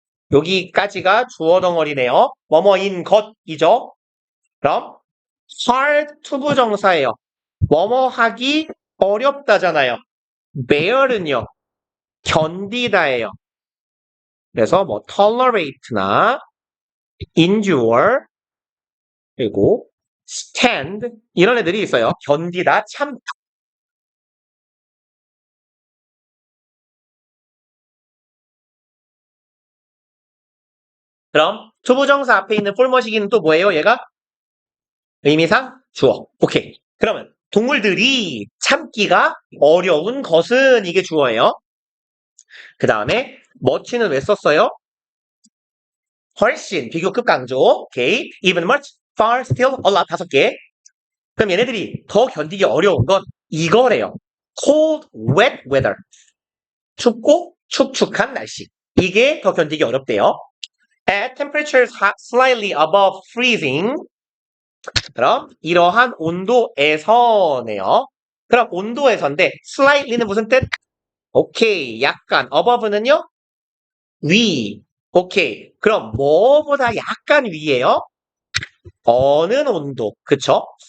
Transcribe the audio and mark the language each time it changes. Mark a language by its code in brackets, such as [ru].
[ko] 여기까지가 주어 덩어리네요. 뭐뭐인 것이죠. 그럼 hard 투부정사예요. 뭐뭐 하기 어렵다잖아요. bear은요. 견디다예요. 그래서 뭐 tolerate나 endure 그리고 stand 이런 애들이 있어요. 견디다, 참다. 그럼 투부정사 앞에 있는 폴머시기는 또 뭐예요? 얘가 의미상 주어. 오케이. 그러면 동물들이 참기가 어려운 것은 이게 주어예요. 그 다음에 much는 왜 썼어요? 훨씬 비교급 강조. 오케이. [en] even much, far, still, a lot [ko] 5개. 그럼 얘네들이 더 견디기 어려운 건 이거래요. [en] cold, wet weather. [ko] 춥고 축축한 날씨. 이게 더 견디기 어렵대요. [en] At temperatures slightly above freezing. [ko] 그럼 이러한 온도에서네요. 그럼 온도에서인데 slightly는 무슨 뜻? 오케이. 약간. above는요? 위. 오케이. 그럼 뭐보다 약간 위에요? 어느 온도. 그쵸?